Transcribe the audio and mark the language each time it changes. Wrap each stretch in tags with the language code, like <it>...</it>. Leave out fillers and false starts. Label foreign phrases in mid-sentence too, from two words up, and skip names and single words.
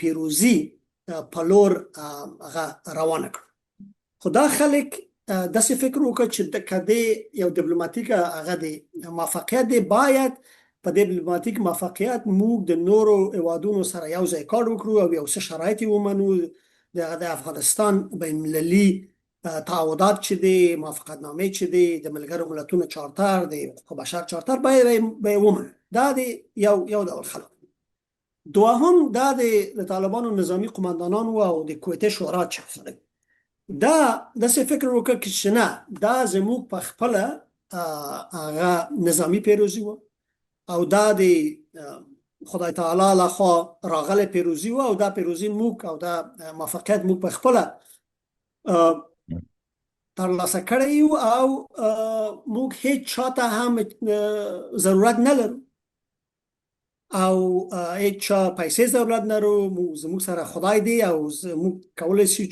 <ps>پیروزي په لور هغه روانه کړ خو دا خلک داسې فکر وکړ چې کدی یو ډیپلوماتیک هغه د موفقیت دی باید په ډیپلوماتیک موفقیت موږ د نورو هیوادونو سره یو ځای کار وکړو او یو څه شرایط ومنو د افغانستان بین المللي تعهدات چې دی موافقتنامې چې دی د ملګرو ملتونو چارتر د حقوق بشر چارتر باید ومنو دا دی یو ډول خلک دوهم دا د طالبانو نظامی قماندانان او د کویته شورا چې خلک دا داسې فکر وکړ چې نه دا زموږ په خپله هغه نظامی پیروزی و او دا د خدای تعالی لخوا راغله پیروزی و او دا پیروزی موږ او دا موفقیت موږ په خپله ترلاسه کړی یو او موږ هیڅ چاته هم ضرورت نه لرو او هیڅ چا پیسې ضرورت نه لرو زموږ سره خدای دی او موږ کولی شو</ps>